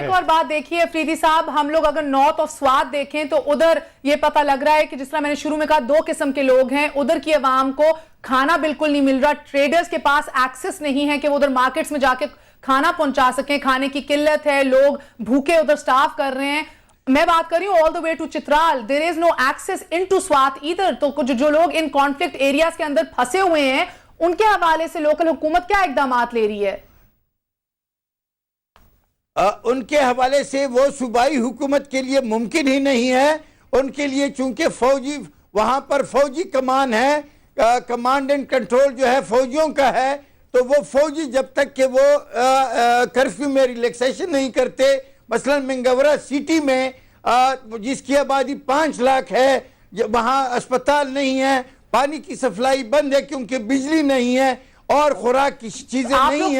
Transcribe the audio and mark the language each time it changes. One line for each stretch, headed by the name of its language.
Urdu: ایک اور بات دیکھیے افریدی صاحب, ہم لوگ اگر نارتھ آف سوات دیکھیں تو ادھر یہ پتہ لگ رہا ہے کہ جس طرح میں نے شروع میں کہا 2 قسم کے لوگ ہیں. ادھر کی عوام کو کھانا بالکل نہیں مل رہا, ٹریڈرز کے پاس ایکسس نہیں ہے کہ وہ ادھر مارکیٹس میں جا کے کھانا پہنچا سکیں, کھانے کی قلت ہے, لوگ بھوکے ادھر سٹارو کر رہے ہیں. میں بات کر رہی ہوں
English: all the way to Chitral, there is no access into Swat either.
Urdu: تو جو لوگ ان کانفلکٹ ایریاز کے اندر پھنسے ہوئے ہیں, ان کے حوالے سے لوکل حکومت کیا اقدامات لے رہی ہے؟ ان کے حوالے سے وہ صوبائی حکومت کے لیے ممکن ہی نہیں ہے. ان کے لیے چونکہ فوجی وہاں پر فوجی کمان ہے, کمانڈ اینڈ کنٹرول جو ہے فوجیوں کا ہے, تو وہ فوجی جب تک کہ وہ کرفیو میں ریلیکسیشن نہیں کرتے, مثلا منگورہ سٹی میں جس کی آبادی 5 لاکھ ہے, وہاں اسپتال نہیں ہے, پانی کی سپلائی بند ہے کیونکہ بجلی نہیں ہے, اور خوراک کی چیزیں نہیں ہیں.